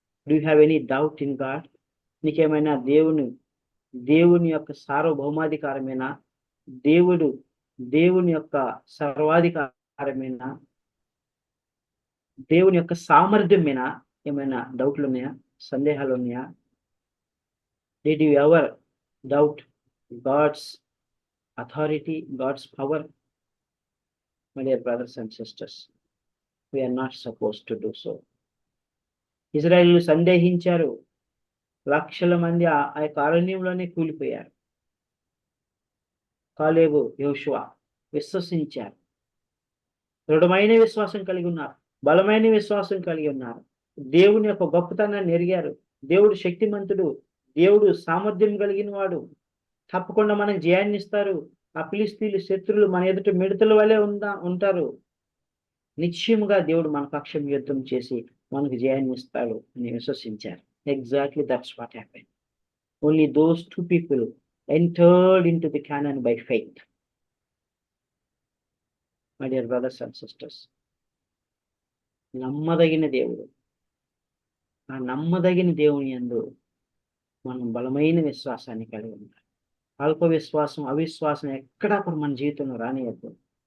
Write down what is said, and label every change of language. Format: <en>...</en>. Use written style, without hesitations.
<en>Do you have any doubt in God?</en> <te>నీకేమైనా దేవుని యొక్క సార్వభౌమాధికారమైన, దేవుని యొక్క సర్వాధికారమైన, దేవుని యొక్క సామర్థ్యం మీద ఏమైనా డౌట్లు ఉన్నాయా, సందేహాలు ఉన్నాయా?</te> <en>Did you ever doubt God's authority, God's power? My dear brothers and sisters, we are not supposed to do so.</en> <te>Israel సందేహించారు, లక్షల మంది ఆ యొక్క అరణ్యంలోనే కూలిపోయారు. కాలేబు, యోషువ విశ్వసించారు, దృఢమైన విశ్వాసం కలిగి ఉన్నారు, బలమైన విశ్వాసం కలిగి ఉన్నారు, దేవుని యొక్క గొప్పతనాన్ని ఎరిగారు. దేవుడు శక్తిమంతుడు, దేవుడు సామర్థ్యం కలిగిన వాడు, తప్పకుండా మనకు జయాన్ని ఇస్తారు. ఆ ఫిలిష్తీయుల శత్రులు మన ఎదుట మిడతల వలె ఉంటారు, నిశ్చయముగా దేవుడు మన పక్షం యుద్ధం చేసి మనకు జయాన్ని ఇస్తాడు అని విశ్వసించారు.</te> <en>Exactly that's what happened. Only those 2 people entered into the Canaan by faith. My dear brothers and sisters,</en> <te>నమ్మదగిన దేవుడు, ఆ నమ్మదగిన దేవుని యందు మనం బలమైన విశ్వాసాన్ని కలిగి ఉండాలి. అల్ప విశ్వాసం, అవిశ్వాసం ఎక్కడా కూడా మన జీవితంలో రానియద్దు.</te>